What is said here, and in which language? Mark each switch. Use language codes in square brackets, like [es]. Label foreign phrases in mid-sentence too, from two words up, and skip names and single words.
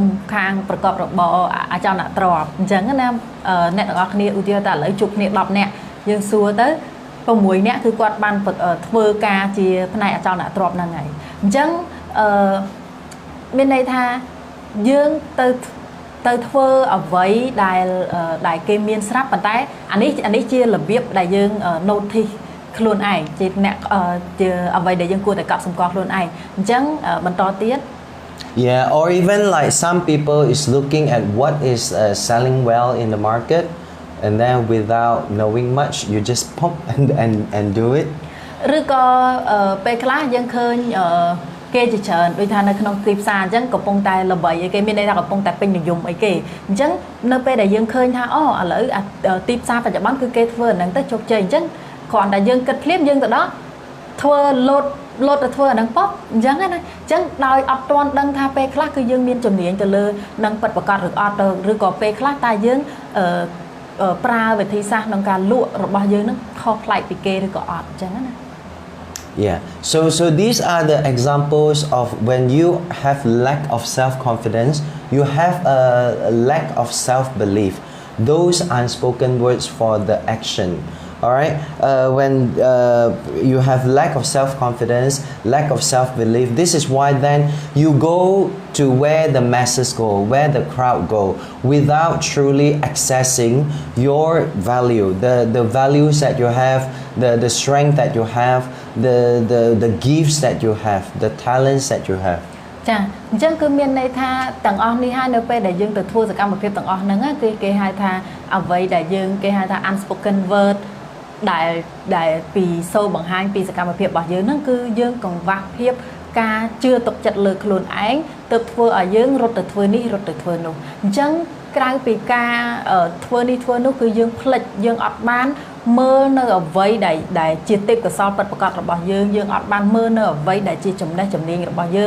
[km] ខាងប្រកបរបរអចលនទ្រព្យអញ្ចឹងណាអ្នកទាំងអស់គ្នាឧទាហរណ៍ថាឥឡូវជួបគ្នា10នាក់យើងសួរទៅ6នាក់គឺគាត់បានធ្វើការជាផ្នែកអចលនទ្រព្យហ្នឹងហើយអញ្ចឹងមានន័យថាយើងទៅធ្វើអ្វីដែលគេមានស្រាប់ប៉ុន្តែអានេះជារបៀបដែលយើង notice ខ្លួនឯងជាអ្នកជាអ្វីដែលយើងគួរតែកត់សម្គាល់ខ្លួនឯងអញ្ចឹងបន្តទៀត [en] Yeah, or even like some people is looking at what is selling well in the market, and then without knowing much, you just pop and do it. [km] ឬក៏ពេលខ្លះយើងឃើញគេជាច្រើនដូចថានៅក្នុងទីផ្សារអញ្ចឹងកំពុងតែល្បីអីគេមានន័យថាកំពុងតែពេញនិយមអី គេអញ្ចឹងនៅពេលដែលយើងឃើញថាអូឥឡូវទីផ្សារបច្ចុប្បន្នគឺគេធ្វើអាហ្នឹងទៅជោគជ័យអញ្ចឹងគ្រាន់តែយើងគិតភ្លាមយើងទៅដល់ធ្វើលោតទៅធ្វើអាហ្នឹងប៉ុបអញ្ចឹងណាអញ្ចឹងដោយអត់ទាន់ដឹងថាពេលខ្លះគឺយើងមានជំនាញទៅលើនឹងពិតប្រាកដឬអត់ឬក៏ពេលខ្លះតែយើងប្រើវិធីសាស្ត្រក្នុងការលក់របស់យើងហ្នឹងខុសប្លែកពីគេឬក៏អត់អញ្ចឹងណា [en] Yeah, so these are the examples of when you have lack of self-confidence, you have a lack of self-belief. Those unspoken words for the action. All right, when you have lack of self-confidence, lack of self-belief, this is why then you go to where the masses go, where the crowd go, without truly accessing your value, the values that you have, the strength that you have, the gifts that you have, the talents that you have. [km] ចាអញ្ចឹងគឺមានន័យថាទាំងអស់នេះហើយនៅពេលដែលយើងទៅធ្វើសកម្មភាពទាំងអស់ហ្នឹងគឺគេហៅថាអ្វីដែលយើងគេហៅថា [en] unspoken word [km] ដែលពីសូរបង្ហាញពីសកម្មភាពរបស់យើងហ្នឹងគឺយើងកង្វះភាព ការជឿទុកចិត្តលើខ្លួនឯងទើបធ្វើឲ្យយើងរត់ទៅធ្វើនេះរត់ទៅធ្វើនោះអញ្ចឹងក្រៅពីការធ្វើនេះធ្វើនោះគឺយើងភ្លេចយើងអត់បាន មើលនៅអ្វីដែលជាទេពកោសល្យពិតប្រាកដរបស់យើងអត់បានមើលនៅអ្វីដែលជាចំណេះជំនាញរបស់យើង